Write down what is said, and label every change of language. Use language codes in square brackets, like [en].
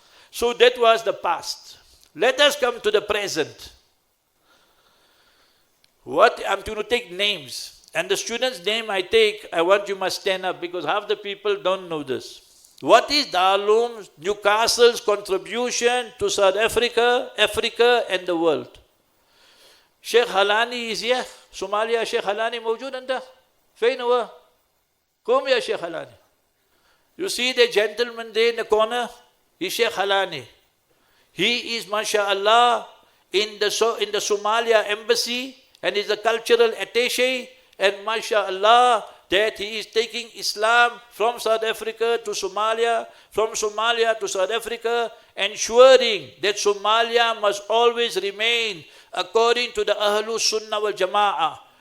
[en] So that was the past. Let us come to the present. What I'm going to take names. And the student's name I take, I want you must stand up because half the people don't know this. What is Darul Newcastle's contribution to South Africa, Africa and the world? Sheikh Halani is here. [ar] Somalia, Sheikh Halani موجود أنت؟ فين هو؟ قوم يا Sheikh Halani. [en] You see the gentleman there in the corner? He's Sheikh Halani. He is, mashallah, in the Somalia embassy and is a cultural attaché, and mashallah, that he is taking Islam from South Africa to Somalia, from Somalia to South Africa, ensuring that Somalia must always remain according to the Ahlus Sunnah wal Jama'ah.